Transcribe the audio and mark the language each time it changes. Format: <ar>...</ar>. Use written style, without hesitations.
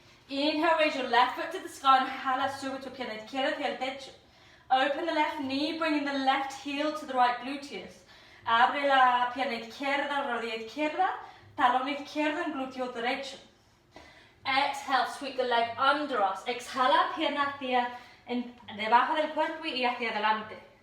<en>Inhale, raise your left foot to the sky,</en> <es>inhala, sube tu pierna izquierda hacia el techo.</es> <en>Open the left knee, bringing the left heel to the right gluteus.</en> <es>Abre la pierna izquierda, rodilla izquierda, talón izquierdo en glúteo derecho.</es> <en>Exhale, sweep the leg under us.</en> <es>Exhala, pierna hacia debajo del cuerpo y hacia adelante.</es>